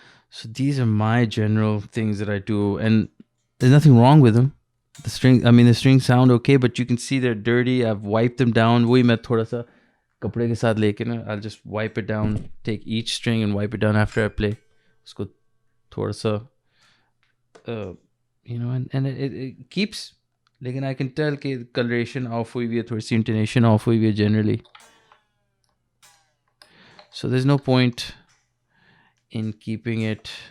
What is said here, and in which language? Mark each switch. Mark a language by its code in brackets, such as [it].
[en] So these are my general things that I do, and there's nothing wrong with them. The strings sound okay, but you can see they're dirty. I've wiped them down. [hi] वही मैं थोड़ा सा कपड़े के साथ लेके ना, [en] I'll just wipe it down. Take each string and wipe it down after I play. [hi] उसको थोड़ा सा [en] and it keeps. [hi] Lekin [en] I can tell [hi] कि coloration off हुई भी है, थोड़ी सी intonation off हुई भी है generally. [en] So there's no point in keeping it.